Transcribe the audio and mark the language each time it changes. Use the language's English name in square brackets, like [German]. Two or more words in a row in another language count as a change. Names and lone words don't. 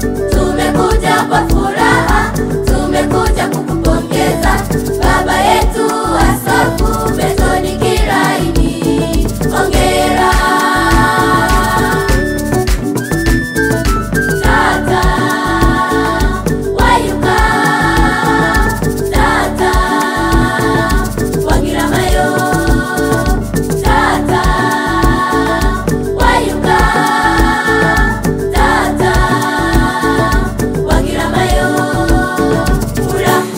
[Swahili] Tumekuja kwa furaha, tumekuja kukupongeza, baba yetu Askofu Methodi Kilaini. Hongera. [Haya] Tata Wayuka, Tata Wangiramayo. Tata, wayuka. Tata, wagira mayo. Ura.